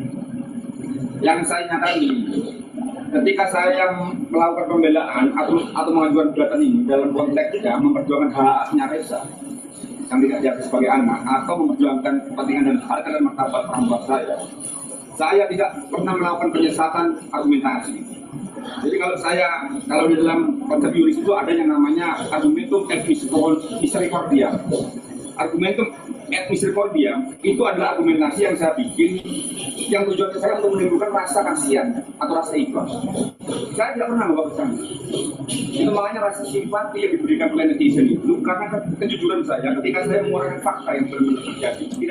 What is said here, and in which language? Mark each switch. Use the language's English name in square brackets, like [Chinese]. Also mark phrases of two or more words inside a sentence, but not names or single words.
[Indonesian] Yang saya nyatakan ini, ketika saya melakukan pembelaan atau mengajukan gugatan ini dalam konteks ya, memperjuangkan hak-haknya Reza yang tidak diakui sebagai anak atau memperjuangkan kepentingan dan harkat dan martabat orang tua saya tidak pernah melakukan penyesatan argumentasi. Jadi kalau di dalam konsep yuris itu ada yang namanya [Latin] argumentum et misericordia. Argumentum et misericordia [Indonesian] itu adalah argumentasi yang saya bikin yang tujuannya saya untuk menimbulkan rasa kasihan atau rasa ikhlas. Saya tidak pernah membawa ke sana. Itu makanya rasa simpati yang diberikan oleh netizen itu karena kejujuran saya ketika saya mengeluarkan fakta yang benar-benar terjadi. Tidak.